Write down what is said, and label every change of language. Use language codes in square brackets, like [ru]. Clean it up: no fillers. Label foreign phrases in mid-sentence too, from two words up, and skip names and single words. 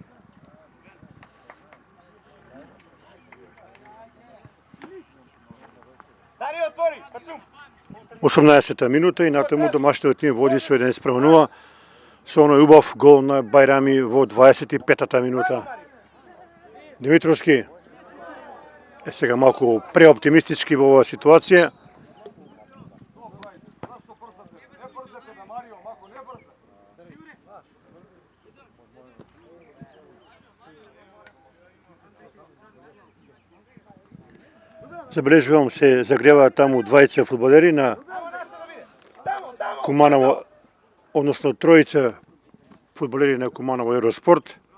[mk] Дани отвори, Патрум. 18-та минута и натаму домашниот тим води со 1:0 со оној убав гол на Бајрами во 25-та минута. Димитровски е сега малку преоптимистички во оваа ситуација. Не брзате на Марио, овако, не брзате. Забележувам се загреваат таму двајца фудбалери на Куманово, односно тројца фудбалери на Куманово Евроспорт.